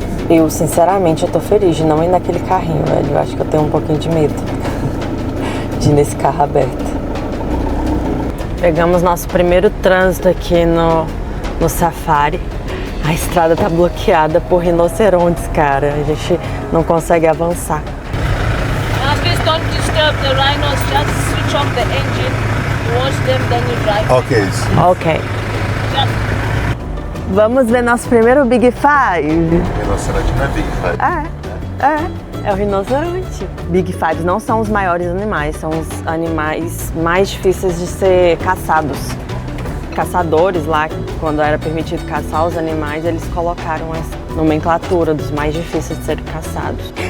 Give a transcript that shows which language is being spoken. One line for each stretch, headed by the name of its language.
Portuguese: Eu, sinceramente, eu tô feliz de não ir naquele carrinho, velho. Eu acho que eu tenho um pouquinho de medo de ir nesse carro aberto. Pegamos nosso primeiro trânsito aqui no safari. A estrada tá bloqueada por rinocerontes, cara. A gente não consegue avançar.
English: Please don't disturb the rhinos. Just switch off the engine, wash them, then you drive. Ok. Ok.
Portuguese: Vamos ver nosso primeiro Big Five. Rinoceronte não é Big Five. É o rinoceronte. Big Fives não são os maiores animais, são os animais mais difíceis de ser caçados. Caçadores lá, quando era permitido caçar os animais, eles colocaram essa nomenclatura dos mais difíceis de serem caçados.